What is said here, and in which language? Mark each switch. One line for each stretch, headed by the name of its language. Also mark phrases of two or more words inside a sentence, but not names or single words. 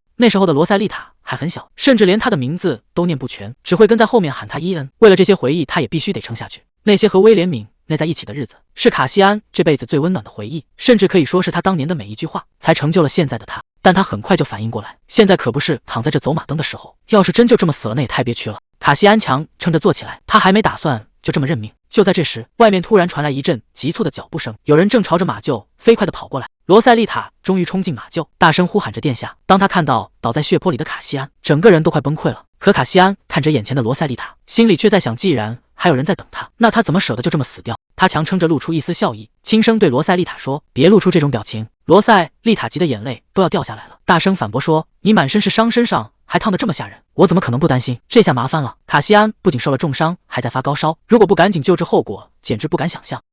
Chinese: 那時候的羅塞麗塔還很小，甚至連他的名字都念不全，只會跟在後面喊他伊恩。為了這些回憶，他也必須得撐下去。那些和威廉·敏內在一起的日子，是卡西安這輩子最溫暖的回憶，甚至可以說是他當年的每一句話才成就了現在的他。但他很快就反應過來，現在可不是躺在這走馬燈的時候，要是真就這麼死了，那也太憋屈了。卡西安強撐着坐起來，他還沒打算就這麼認命。就在這時，外面突然傳來一陣急促的腳步聲，有人正朝着馬廄飛快地跑過來。羅塞麗塔終於衝進馬廄，大聲呼喊着殿下。當他看到倒在血泊裡的卡西安，整個人都快崩潰了。可卡西安看着眼前的羅塞麗塔，心裡卻在想，既然還有人在等他，那他怎麼捨得就這麼死掉？他強撐着露出一絲笑意，輕聲對羅塞麗塔說：“別露出這種表情。” 羅塞麗塔急得眼淚都要掉下來了，大聲反駁說：“你滿身是傷，身上還燙得這麼嚇人，我怎麼可能不擔心？這下麻煩了。” 卡西安不僅受了重傷，還在發高燒，如果不趕緊救治，後果簡直不敢想象。